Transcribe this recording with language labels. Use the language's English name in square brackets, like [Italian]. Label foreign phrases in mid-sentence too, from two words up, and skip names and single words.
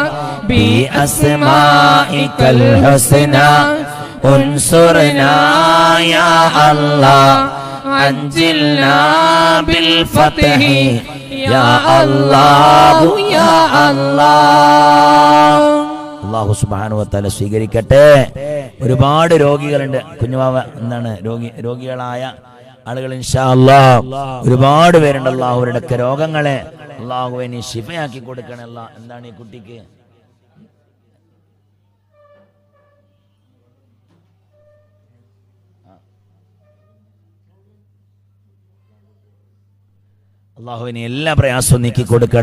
[Arabic] بأسمائك الحسنى انصرنا يا الله عجلنا بالفتح يا الله يا الله. [Malayalam] അല്ലാഹു [Arabic] سبحانه وتعالى [Malayalam] സ്വീകരിക്കട്ടെ. ഒരുപാട് രോഗികളുണ്ട് കുഞ്ഞുവാവ എന്താണ് രോഗികളായ ആളുകൾ [Arabic] إن شاء الله [Malayalam] ഒരുപാട് പേരുണ്ട്. അല്ലാഹുവിന്റെ രോഗങ്ങളെ അല്ലാഹുവേ നീ ശിഫയാക്കി കൊടുക്കണേ. എന്താണ് ഈ കുട്ടിക്ക് അള്ളാഹുവിനെ എല്ലാ പ്രയാസവും നീക്കി കൊടുക്കണേ.